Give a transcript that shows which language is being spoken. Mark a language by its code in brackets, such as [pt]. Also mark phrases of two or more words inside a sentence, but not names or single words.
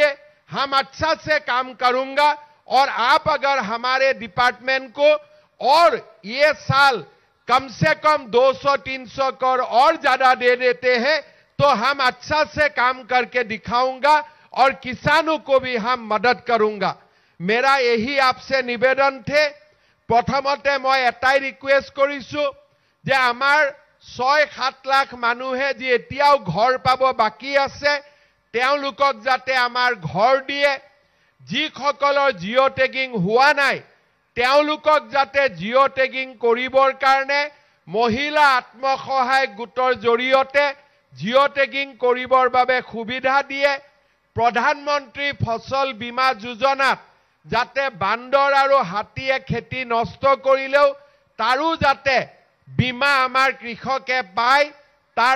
[hi] हम अच्छा से काम करूंगा और आप अगर हमारे डिपार्टमेंट को और ये साल कम से कम 200-300 करोड़ और ज्यादा दे देते हैं तो हम अच्छा से काम करके दिखाऊंगा और किसानों को भी हम मदद करूंगा। मेरा यही आपसे निवेदन थे। [as] প্ৰথমতে মই এটাই ৰিকুৱেষ্ট কৰিছো যে আমাৰ 6-7 লাখ মানুহে জি এতিয়াও ঘৰ পাব বাকী আছে তেওলোকক যাতে আমাৰ ঘৰ দিয়ে। যিসকলৰ জিঅ' টেগিং হোৱা নাই তেওঁলোকক যাতে জিঅ' টেগিং কৰিবৰ কাৰণে মহিলা আত্মসহায়ক গোটৰ জৰিয়তে জিঅ' টেগিং কৰিবৰ বাবে সুবিধা দিয়ে। প্ৰধানমন্ত্ৰী ফসল বীমা যোজনাত যাতে বান্দৰ আৰু হাতীয়ে খেতি নষ্ট কৰিলেও তাৰো যাতে বীমা আমাৰ কৃষকে পায় তাৰ